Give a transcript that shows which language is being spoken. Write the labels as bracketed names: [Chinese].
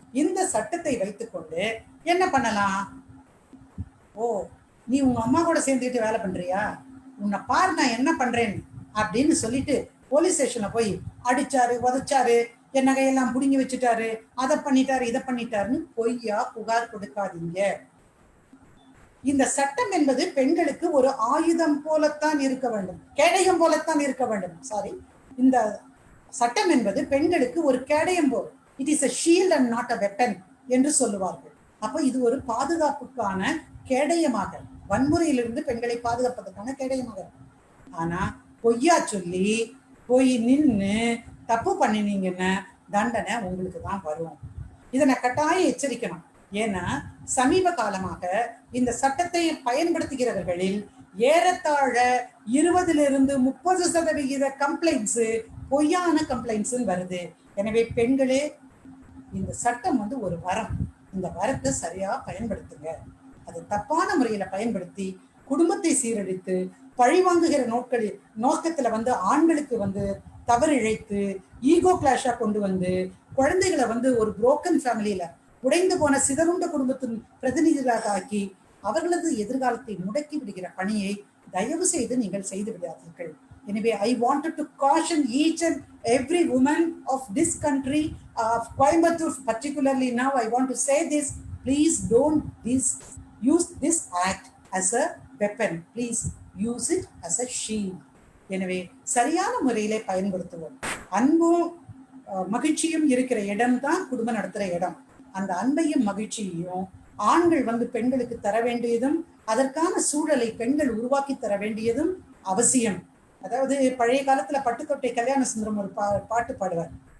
[Tamil] இந்த சட்டத்தை வைத்துக்கொண்டு என்ன பண்ணலாம்? ஓ, நீ உங்க அம்மா கூட சேர்ந்துட்டு வேலை பண்றியா, உன்னை பாரு நான் என்ன பண்றேன்னு அப்படின்னு சொல்லிட்டு போலீஸ் ஸ்டேஷன்ல போய் அடிச்சாரு, உதைச்சாரு, என் நகையெல்லாம் புடுங்கி வச்சுட்டாரு, அதை பண்ணிட்டாரு, இதை பண்ணிட்டாருன்னு பொய்யா புகார் கொடுக்காதீங்க. இந்த சட்டம் என்பது பெண்களுக்கு ஒரு ஆயுதம் போலத்தான் இருக்க வேண்டும், கேடயம் போலத்தான் இருக்க வேண்டும். சாரி, இந்த சட்டம் என்பது பெண்களுக்கு ஒரு கேடயம் போல். [English] it is a shield and not a weapon [Tamil] என்று சொல்லுவார்கள். அப்போ இது ஒரு பாதுகாப்புக்கான கேடயமாக, வன்முறையிலிருந்து பெண்களை பாதுகாப்பதற்கான கேடயமாக. ஆனா பொய்யா சொல்லி போய் நின்று தப்பு பண்ணினீங்கன்னா தண்டனை உங்களுக்கு தான் வரும். இதை நான் கட்டாயம் எச்சரிக்கணும். ஏன்னா சமீப காலமாக இந்த சட்டத்தை பயன்படுத்துகிறவர்களில் ஏறத்தாழ 20-30% கம்ப்ளைண்ட்ஸ் பொய்யான கம்ப்ளைண்ட்ஸ் வருது. எனவே பெண்களே, இந்த சட்டம் ஒரு வரம். இந்த வரத்தை சரியா பயன்படுத்துங்க. அது தப்பான முறையில பயன்படுத்தி குடும்பத்தை சீரழித்து பழிவாங்குகிற நோக்கத்துல ஆண்களுக்கு தவறு இழைத்து ஈகோ கிளாஷா கொண்டு குழந்தைகளை ஒரு புரோக்கன் ஃபேமிலியில உடைந்து போன சிதறுண்ட குடும்பத்தின் பிரதிநிதிகளாக ஆக்கி அவர்களது எதிர்காலத்தை முடக்கி விடுகிற பணியை தயவு செய்து நீங்கள் செய்து விடாதீர்கள். எனவே [English] I wanted to caution each and every woman of this country, of Coimbatore particularly now, I want to say this, please don't use this act as a weapon. Please use it as a shield. [Tamil] எனவே சரியான முறையிலே பயன்படுத்துவோம். அன்பும் மகிழ்ச்சியும் இருக்கிற இடம் தான் குடும்பம் நடத்துகிற இடம். அந்த அன்பையும் மகிழ்ச்சியையும் ஆண்கள் பெண்களுக்கு தர வேண்டியதும் அதற்கான சூழலை பெண்கள் உருவாக்கி தர வேண்டியதும் அவசியம். அதாவது பழைய காலத்துல பட்டுக்கோட்டை கல்யாண சுந்தரம் ஒரு பாட்டு பாடுவார்.